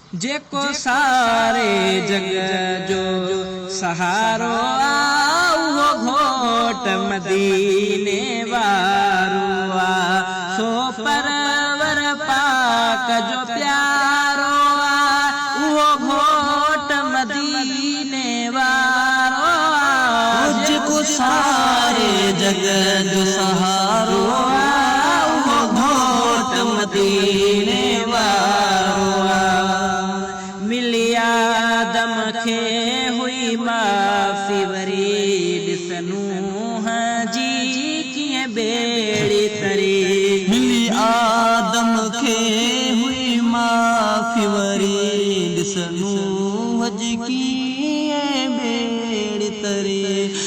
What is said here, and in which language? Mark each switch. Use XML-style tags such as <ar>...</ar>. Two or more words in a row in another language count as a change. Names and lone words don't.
<sd>جيڪو ساري جگ جو سهارو آ، اهو گهوٽ مديني وارو آ، سو پرور پاڪ جو پيارو آ، اهو گهوٽ مديني مديني وارو آ،</sd> <ur>مجھ کو سارے جگ</ur> <sd>جو سہارو آ،</sd> <ur>وہ گھوٹ</ur> <sd>مدینے وارو آ۔ ملي آدم کي هئي معافي، وري ڏس نوح جي ڪيئن ٻيڙي تري. ملي آدم کي هئي معافي وري، ڏس نوح جي ڪيئن ٻيڙي تري.</sd>